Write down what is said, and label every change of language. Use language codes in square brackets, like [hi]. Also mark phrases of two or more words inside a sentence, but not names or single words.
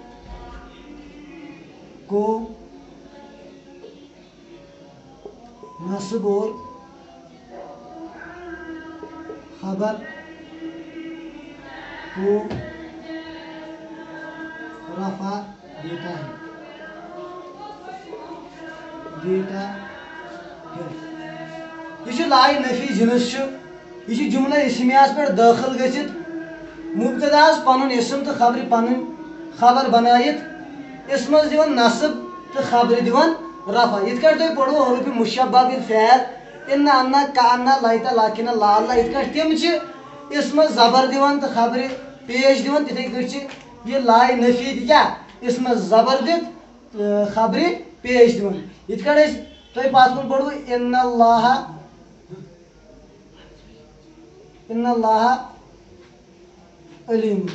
[ur] کو نصب اور خبر کو رفع دیتا ہے. [ks] یہ لائے نفی جنس یہ جملہ اسمیہ پہ داخل گژھِتھ مبتدا پن اسم تو خبر پن خبر بنائت اسمس دِوان نصب تو خبر دِوان رفع. یِتھ کٲٹھۍ تُہۍ پوٚروٕ حروف مشبہ بالفعل [ar] اِنَّ اَنَّ کَأَنَّ لَیتَ لَکِنَ لَعَلَّ. [ks] یِتھ کٲٹھۍ تِم چھِ اسمس زبر دِوان تو خبر پیش دِوان تِتھَے کٲٹھۍ چھِ یہ لائے نفی تہِ کیٛاہ اسمس زبر دِتھ خبر پیش دِوان. یِتھ کٲٹھۍ أسۍ تۄہہِ پتھ کُن پوٚروٕ [ar] اِنَّ اللّٰهَ علیٖم.